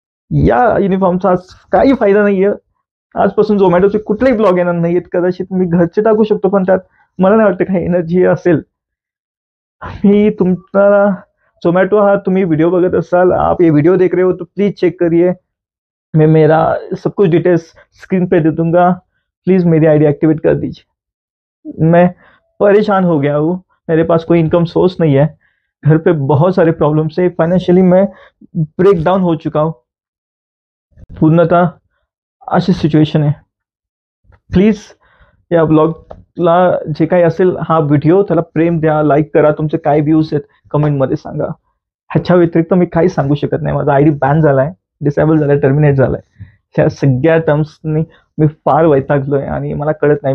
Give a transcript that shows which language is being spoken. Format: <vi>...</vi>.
<mr>या युनिफॉर्मचा आज काही फायदा नाहीये. आजपासून झोमॅटोचे कुठलेही ब्लॉग येणार नाहीयेत. कदाचित मी घरचे टाकू शकतो, पण त्यात मला नाही वाटतं काही एनर्जी असेल. मी तुमचा जोमेटो, हा तुम्ही वीडियो बघत असाल,</mr> <hi>आप ये वीडियो देख रहे हो तो प्लीज चेक करिए. मैं मेरा सब कुछ डिटेल्स स्क्रीन पे दे दूंगा. प्लीज मेरी आईडी एक्टिवेट कर दीजिए. मैं परेशान हो गया हूँ, मेरे पास कोई इनकम सोर्स नहीं है, घर पे बहुत सारे प्रॉब्लम्स है, फाइनेंशियली मैं ब्रेक डाउन हो चुका हूँ पूर्णतः.</hi> <mr>अशी सिच्युएशन आहे. प्लीज या ब्लॉगला जे काही असेल, हा व्हिडिओ त्याला प्रेम द्या, लाईक करा, तुमचे काय व्ह्यूज आहेत कमेंटमध्ये सांगा. ह्याच्या व्यतिरिक्त मी काही सांगू शकत नाही. माझा आयडी बॅन झालाय, डिसेबल झालाय, टर्मिनेट झालाय. ह्या सगळ्या टर्म्सनी मी फार वैतागलोय आणि मला कळत नाही.</mr>